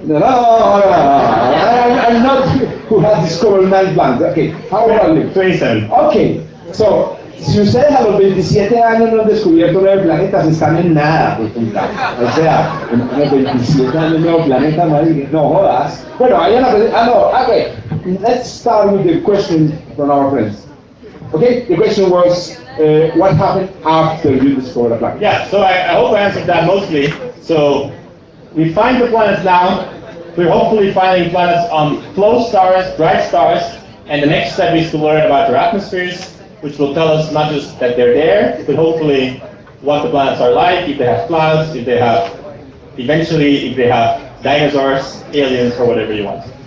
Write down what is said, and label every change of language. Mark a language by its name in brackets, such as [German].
[English] No, I'm not who has discovered nice plants. Okay, how old are you? 27. [Spanish] Okay, so si ustedes a los 27 años no han descubierto 9 planetas, están en nada, pues, o sea, en los 27 años 9 planetas, no jodas. Bueno, vayan a [English] okay, let's start with the question from our friends. Okay, the question was, what happened after you discovered a planet? Yeah, so I hope I answered that mostly. So we find the planets now. We're hopefully finding planets on close stars, bright stars, and the next step is to learn about their atmospheres, which will tell us not just that they're there, but hopefully what the planets are like, if they have clouds, if they have, eventually, if they have dinosaurs, aliens, or whatever you want.